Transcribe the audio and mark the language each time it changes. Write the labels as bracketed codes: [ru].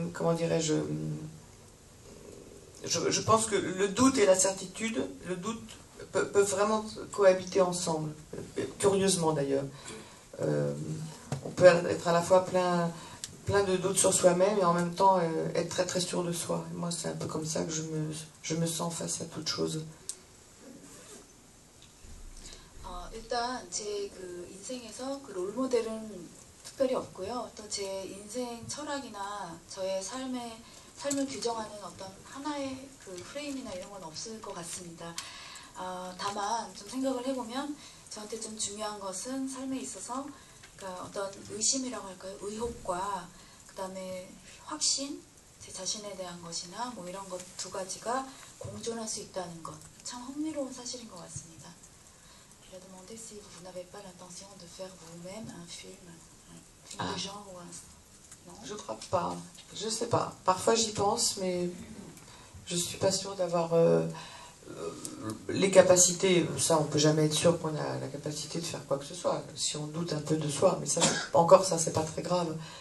[fr] Comment dirais-je, je pense que le doute et la certitude, le doute peuvent vraiment cohabiter ensemble, curieusement d'ailleurs. On peut être à la fois plein de doutes sur soi-même et en même temps être très très sûr de soi. Et moi, c'est un peu comme ça que je me sens face à toute chose. [ko] 일단 제 그 인생에서 그 롤모델은 특별히 없고요. 또 제 인생 철학이나 저의 삶을 규정하는 어떤 하나의 그 프레임이나 이런 건 없을 것 같습니다. 다만 좀 생각을 해보면 저한테 좀 중요한 것은 삶에 있어서 그러니까 어떤 의심이라고 할까요? 의혹과 그 다음에 확신, 제 자신에 대한 것이나 뭐 이런 것 두 가지가 공존할 수 있다는 것. 참 흥미로운 사실인 것 같습니다. [fr] Je vais demander si vous n'avez pas l'intention de faire vous-même un film de genre ou un... Non? Je crois pas. Je sais pas. Parfois j'y pense, mais je suis pas sûre d'avoir les capacités. Ça, on peut jamais être sûr qu'on a la capacité de faire quoi que ce soit. Si on doute un peu de soi, mais ça, encore ça, c'est pas très grave.